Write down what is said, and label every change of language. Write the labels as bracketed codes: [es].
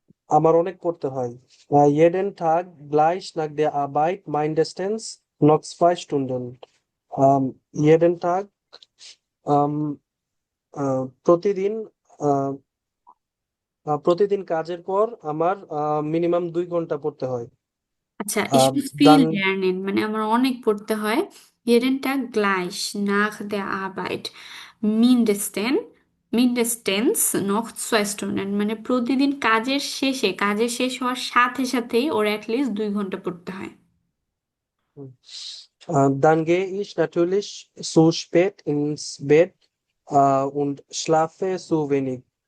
[bn] আমার অনেক পড়তে হয়। [de] jeden Tag gleich nach der Arbeit mindestens noch 2 Stunden. jeden Tag, [bn] আম, প্রতিদিন আহ, প্রতিদিন কাজের পর আমার মিনিমাম 2 ঘন্টা পড়তে হয়। [de] আচ্ছা, ich muss viel [bn] দান lernen মানে আমার অনেক পড়তে হয়। [de] jeden Tag gleich nach der Arbeit mindestens mindestens noch 2 Stunden [bn] মানে প্রতিদিন কাজের শেষে, কাজের শেষ হওয়ার সাথে সাথেই ওর অ্যাটলিস্ট 2 ঘন্টা পড়তে হয়। [de] Dann gehe ich natürlich zu spät ins Bett und schlafe zu wenig.